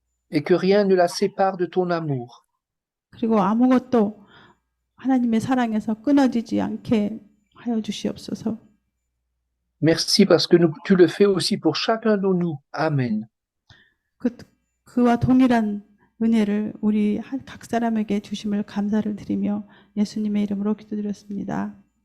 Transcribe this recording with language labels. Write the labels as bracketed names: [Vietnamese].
[French] Et que rien ne la sépare de ton amour. [Korean] 그리고 아무것도 하나님의 사랑에서 끊어지지 않게 하여 주시옵소서. [French] Merci parce que tu le fais aussi pour chacun de nous. Amen. [Korean] 그와 동일한 은혜를 우리 각 사람에게 주심을 감사를 드리며 예수님의 이름으로 기도드렸습니다.